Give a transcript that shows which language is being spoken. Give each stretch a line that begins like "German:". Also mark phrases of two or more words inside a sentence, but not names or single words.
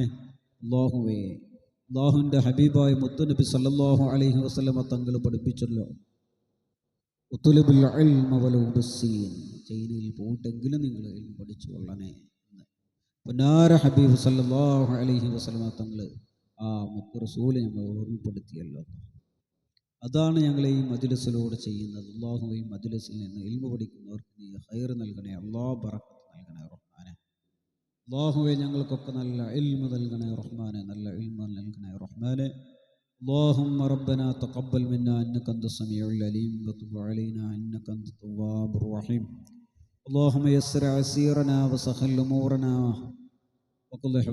Malayalam: അല്ലാഹുവേ അല്ലാഹുവിൻ്റെ ഹബീബായ മുത്തുനബി
Arabic: صلى الله عليه وسلم
Malayalam: തങ്ങൾ പഠിപ്പിച്ചല്ലോ,
Arabic: اطلبوا العلم ولو بالصين,
Malayalam: ചൈനയിൽ പോയിട്ടെങ്കിലും നിങ്ങൾ ഇൽമ പഠിച്ചു കൊള്ളണേ എന്ന് പൊന്നാര ഹബീബ്
Arabic: صلى الله عليه وسلم
Malayalam: തങ്ങൾ ആ മുത്ത് റസൂല് നമ്മൾ ഓർമ്മപ്പെടുത്തിയല്ലോ. അതാണ് ഞങ്ങൾ ഈ മജ്‌ലിസിലൂടെ ചെയ്യുന്നത്. അല്ലാഹു ഈ മജ്‌ലിസിൽ നിന്ന് ഇൽമ പഠിക്കുന്നവർക്ക് നീ ഖൈർ നൽകണേ അല്ലാഹ്, ബറക്കത്ത് നൽകണേ റഹ്മാനെ. അല്ലാഹുവേ ഞങ്ങൾക്കൊക്കെ നല്ല ഇൽമ നൽകണേ റഹ്മാനെ, നല്ല ഇൽമ നൽകണേ റഹ്മാനെ.
Arabic: اللهم ربنا تقبل منا إنك أنت السميع العليم وتب علينا إنك أنت التواب الرحيم. اللهم يسر عسيرنا وسهل أمورنا وقل